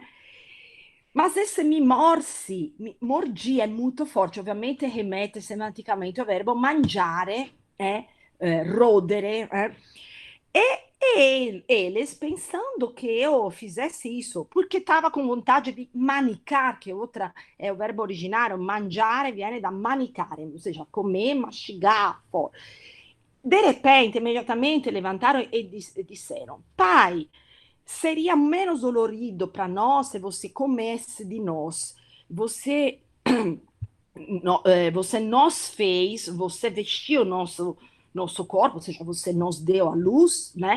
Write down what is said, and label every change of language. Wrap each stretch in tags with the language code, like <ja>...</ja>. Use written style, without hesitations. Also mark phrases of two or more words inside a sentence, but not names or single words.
<pt>Mas esse mordi é muito forte, ovviamente remete semanticamente ao verbo</pt> <it>mangiare, rodere,</it> <pt>e eles pensando que eu fizesse isso, porque estava com vontade de manicar, que outra é o verbo originário,</pt> <it>mangiare viene da manicare,</it> <pt>ou seja, comer, mastigar, fora. De repente, imediatamente levantaram e disseram: Pai, seria menos dolorido para nós se você comesse de nós. Você, você nos fez, você vestiu nosso corpo, ou seja, você nos deu a luz, né?</pt>